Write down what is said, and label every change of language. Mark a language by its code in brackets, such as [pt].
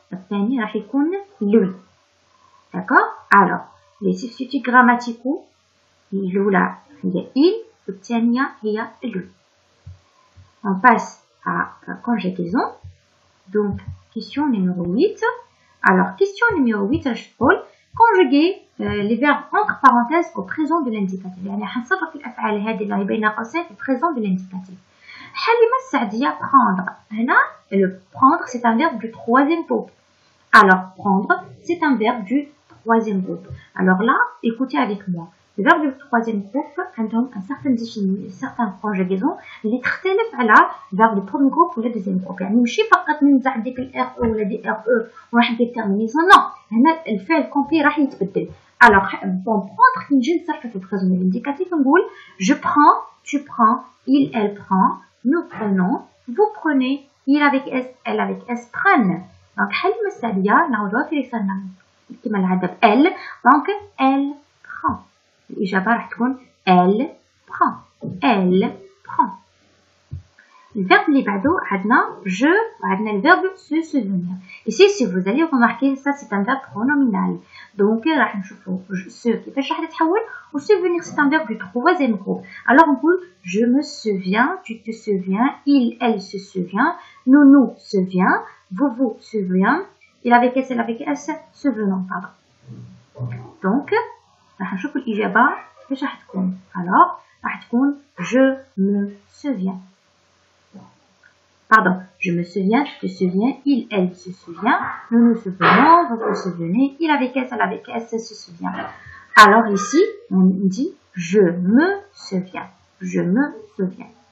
[ar] الثاني راح يكون lui. [fr] d'accord. alors les substituts grammaticaux [ar] الأولى هي [fr] il [ar] والثانية هي [fr] lui. on passe à conjugaison. donc question numéro 8. alors question numéro 8 je تقول conjuguer les verbes entre parenthèses au présent de l'indicatif. [ar] يعني حنصرف الأفعال هذه اللي بين قوسين في [fr] présent de l'indicatif. [ar] حليمة السعدية prendre. [fr] هنا le prendre c'est un verbe du troisième groupe. alors prendre c'est un verbe du troisième groupe. alors là écoutez avec moi. le verbe du troisième groupe [ar] عندهم [fr] un certain conjugaison [ar] اللي تختلف على [fr] verbe du premier groupe [ar] ولا [fr] deuxième groupe. [ar] يعني ماشي فقط ننزع ديك ال r ولا دي r e وراح ندير terminaison. non هنا الفعل كومبلي راح يتبدل. [fr] alors pour prendre [ar] كي نجي نصرفو في [fr] présent de l'indicatif نقول je prends, tu prends, il, elle prend, nous prenons, vous prenez, il avec s, elle avec s prennent. [ar] دونك حل المسألة التالية نعوضوها في اللي صرنا كما العادة ب elle. [fr] دونك elle prend. [ar] الإجابة راح تكون [fr] elle prend. Elle prend. [ar] الverbe اللي بعده عندنا je وعندنا الverbe [fr] se souvenir. Ici si vous allez remarquer ça c'est un verbe pronominal. Donc [ar] راح نشوفوا [fr] se [ar] كيفاش راح تتحول و [fr] souvenir c'est un verbe du troisième groupe. Alors on peut je me souviens, tu te souviens, il elle se souvient, nous nous souvient, vous vous souvenez, il avec s elle avec s souvenant pardon. [ar] Donc راح نشوفوا الإجابة كيفاش راح تكون. [fr] alors [ar] راح تكون [fr] je me souviens. Pardon, je me souviens, tu te souviens, il, elle se souvient, nous nous souvenons, vous vous souvenez, il avec S, elle avec S se souvient. Alors ici, on dit je me souviens, je me souviens.